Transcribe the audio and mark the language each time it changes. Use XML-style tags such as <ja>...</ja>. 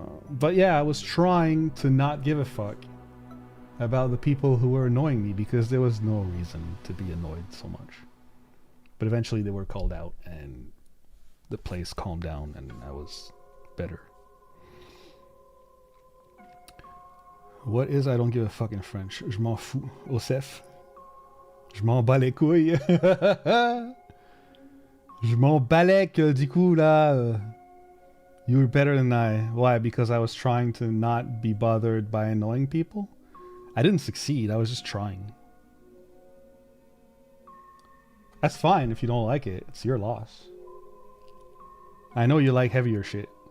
<en>But yeah, I was trying to not give a fuck about the people who were annoying me because there was no reason to be annoyed so much. But eventually they were called out and the place calmed down and I was better. What is I don't give a fuck in French?</en> <fr>Je m'en fous. Osef. Je m'en bats les couilles. Je m'en balèque, du coup, là.</fr> <en>You were better than I. Why? Because I was trying to not be bothered by annoying people? I didn't succeed. I was just trying. That's fine if you don't like it. It's your loss. I know you like heavier shit.</en>